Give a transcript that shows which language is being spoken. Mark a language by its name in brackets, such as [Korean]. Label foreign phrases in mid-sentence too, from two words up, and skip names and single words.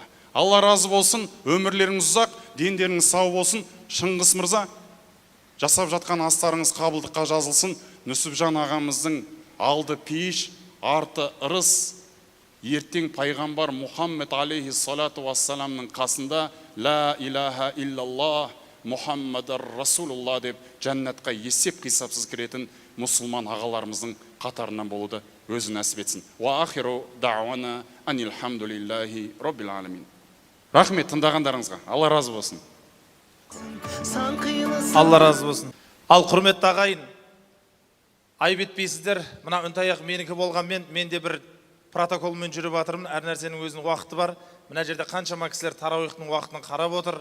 [Kazakh] Алла разы болсын, өмірлеріңіз ұзақ, дендеріңіз сау болсын. Шыңғыс мырза, жасап жатқан астарыңыз қабылдыққа жазылсын. Нүсіпжан ағамыздың алды пейіш, арты ырыс, ертең пайғамбар Мұхаммед [Arabic] عليه الصلاة والسلام [Kazakh] қасында [Arabic] لا إله إلا الله محمد رسول الله [Kazakh] деп жәннатқа есеп қисапсыз кіретін мұсылман ағаларымыздың қатарынан болуды өзі нәсіп етсін. [Arabic] وآخر دعوانا أن الحمد لله رب العالمين. [Kazakh] Рахмет тыңдағандарыңызға. Алла разы болсын. Алла разы болсын. Ал құрметті ағайын, айып етпейсіздер, мына үнтаяқ менікі болғанмен, мен де бір протоколмен жүріп жатырмын. Әр нәрсенің өзінің уақыты бар. Мына жерде қаншама кісілер тарауихтың уақытын қарап отыр.